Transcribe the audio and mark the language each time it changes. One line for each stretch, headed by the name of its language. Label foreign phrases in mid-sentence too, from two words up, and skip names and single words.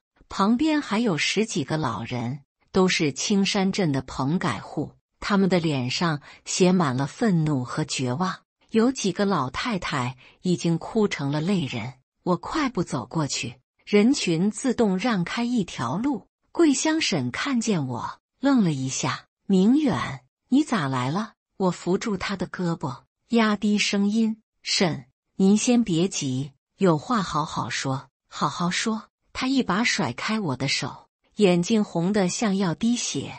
Chinese: 旁邊還有10幾個老人，都是青山鎮的棚改戶。他們的臉上寫滿了憤怒和絕望，有幾個老太太已經哭成了淚人。我快步走過去，人群自動讓開一條路。桂香嬸看見我，愣了一下。明遠，你咋來了？我扶住她的胳膊，壓低聲音：嬸，您先別急，有話好好說，好好說。她一把甩開我的手，眼睛紅得像要滴血。